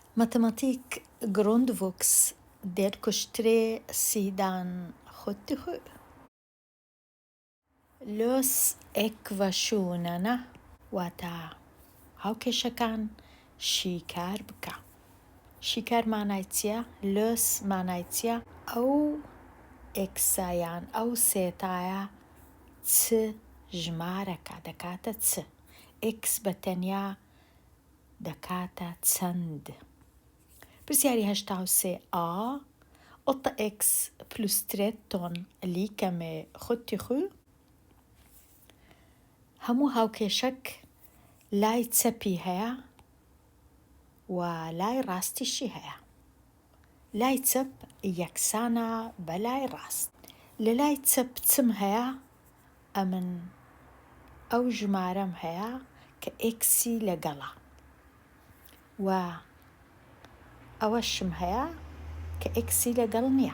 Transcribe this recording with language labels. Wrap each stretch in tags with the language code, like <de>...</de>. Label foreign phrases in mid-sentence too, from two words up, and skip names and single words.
<sv>Matematik grundvux délkurs 3 sidan 77. Lös ekvationerna</sv> <ckb>واتە هاوکێشەکان شیکار بکە. شیکار مانای چییە؟ لۆس مانای چییە؟ ئەو ئێکسایان ئەو سێتایە چ ژمارەکە دەکاتە چ. ئێکس بەتەنیا دەکاتە چەند.</ckb> <sv>پرسیاری 83A 8x plus 13 lika med 77.</sv> <ckb>هەموو هاوکێشەک لای چەپی هەیە و لای ڕاستیشی هەیە. لای چەپ یەکسانە بە لای ڕاست. لە لای چەپ چم هەیە؟ ئەمن ئەو ژمارەم هەیە کە ئێکسی لەگەڵە و ئەوەشم هەیە کە ئێکسی لەگەڵ نییە.</ckb>